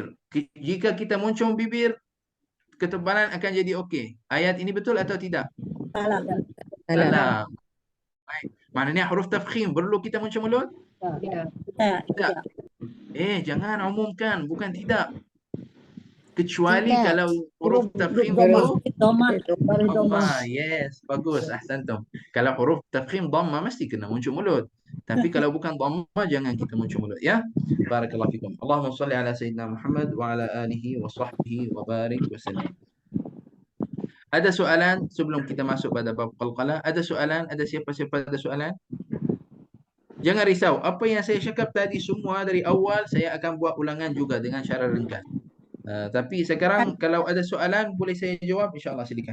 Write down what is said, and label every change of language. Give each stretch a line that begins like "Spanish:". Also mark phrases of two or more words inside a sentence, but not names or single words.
Malay: Jika kita muncung bibir, ketebalan akan jadi okey. Ayat ini betul atau tidak? Salah. Baik. Maknanya huruf tafkhim perlu kita muncung mulut? Tidak. Jangan umumkan, bukan tidak. Kecuali Tidak. kalau huruf tafkhim Dhamma. itu Dhamma. dhamma. Dhamma. Yes, bagus, ahsantum. Kalau huruf tafkhim dhamma mesti kena muncul mulut. Tapi kalau bukan dhamma jangan kita muncul mulut ya.
Arabic: بارك الله فيكم. اللهم صل على سيدنا محمد و على آله و صحبه و بارك و سلم.
Malay: Ada soalan sebelum kita masuk pada bab qalqalah? Ada soalan? Ada siapa-siapa ada soalan? Jangan risau. Apa yang saya cakap tadi semua dari awal saya akan buat ulangan juga dengan cara ringkas. Tapi sekarang kalau ada soalan boleh saya jawab
Arabic: إن شاء الله
Malay: silakan.